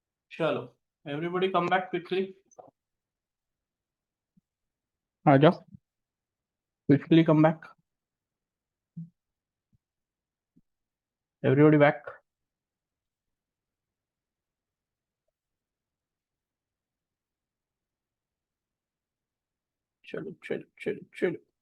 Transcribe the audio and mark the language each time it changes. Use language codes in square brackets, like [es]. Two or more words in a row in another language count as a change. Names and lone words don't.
[hi] चलो, [en] everybody come back quickly. [hi] आ जाओ, [en] quickly come back. Everybody back. [hi] चलो चलो चलो चलो.